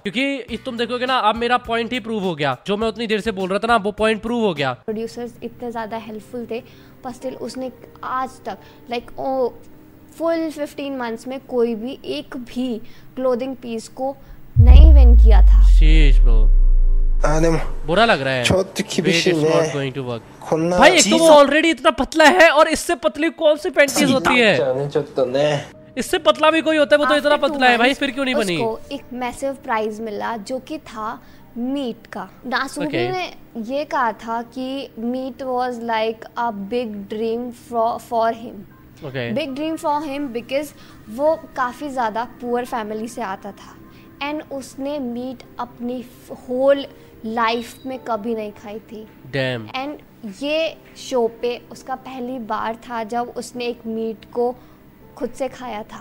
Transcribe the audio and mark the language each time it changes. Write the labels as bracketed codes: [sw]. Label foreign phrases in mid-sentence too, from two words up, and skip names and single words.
[hi] क्योंकि तुम देखोगे ना, अब मेरा पॉइंट ही प्रूव हो गया, जो मैं उतनी देर से बोल रहा था ना, वो [en] point prove [hi] हो गया। प्रोड्यूसर्स इतने ज़्यादा हेल्पफुल थे, पर स्टिल उसने आज तक [en] like full 15 months [hi] में कोई भी एक भी [en] clothing piece [hi] को नहीं विन किया था। [en] sheesh bro, [ja] でも [hi] बुरा लग रहा है। [ja] ちょっと厳しい [en] Wait, it's not [ja] ね [en] going to work. [ja] こんな [hi] भाई एक तो वो ऑलरेडी इतना पतला है और इससे पतली कौन सी पैंटीज होती [ja] ち [hi] है? [ja] ゃうねちょっとね [hi] इससे पतला भी कोई होता है, वो तो इतना [en] After 2 [hi] पतला है भाई, [en] months, [hi] फिर क्यों नहीं बनी? उसको एक [en] massive prize [hi] मिला जो कि था मीट का। नासुबी [en] Okay. [hi] ने ये कहा था कि [en] meat was like a big dream for him, Okay. big dream for him because [hi] वो काफ़ी ज़्यादा [en] poor family [hi] से आता था एंड उसने मीट अपनी [en] whole life [hi] में कभी नहीं खाई थी। [en] Damn. [hi] एंड ये शो पे उसका पहली बार था जब उसने एक मीट को खुद से खाया था।